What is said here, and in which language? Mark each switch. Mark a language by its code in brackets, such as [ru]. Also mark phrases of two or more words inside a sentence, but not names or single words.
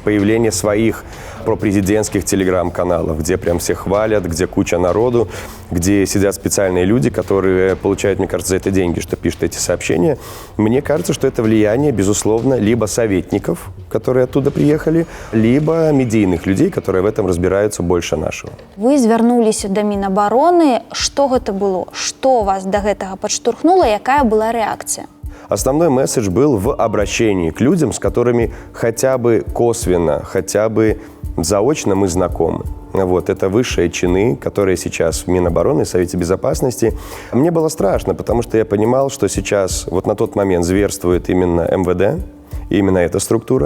[ru] Появление своих пропрезидентских телеграм-каналов, где прям все хвалят, где куча народу, где сидят специальные люди, которые получают, мне кажется, за это деньги, что пишут эти сообщения. Мне кажется, что это влияние, безусловно, либо советников, которые оттуда приехали, либо медийных людей, которые в этом разбираются больше нашего. [be] Вы звярнуліся да Мінабароны. Што гэта было? Што вас до гэтага падштурхнула? Якая была реакция? [ru] Основной месседж был в обращении к людям, с которыми хотя бы косвенно, хотя бы заочно мы знакомы. Это высшие чины, которые сейчас в Минобороны и Совете Безопасности. Мне было страшно, потому что я понимал, что сейчас, на тот момент зверствует именно МВД, именно эта структура.